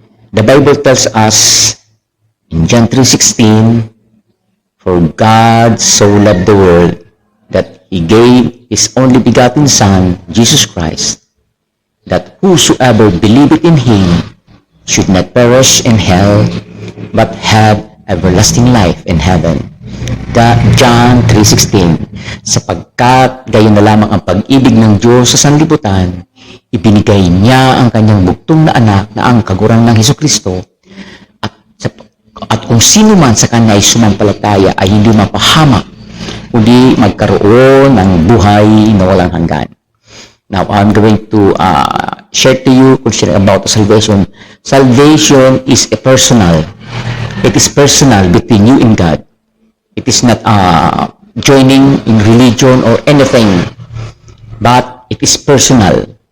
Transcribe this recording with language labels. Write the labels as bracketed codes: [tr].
[en] The Bible tells us in John 3:16, "For God so loved the world that He gave His only begotten Son, Jesus Christ, that whosoever believeth in Him should not perish in hell, but have everlasting life in heaven." [tl] John 3:16, "Sapagkat gayon na lamang ang pag-ibig ng Diyos sa sanlibutan, ibinigay niya ang kanyang bugtong na anak na ang kagurang ng Hesukristo, at kung sino man sa kanya ay sumampalataya ay hindi mapahamak, kundi magkaroon ng buhay na walang hanggan." [en] Now, I'm going to share to you about salvation. Salvation is a personal. It is personal between you and God. It is not joining in religion or anything, but it is personal.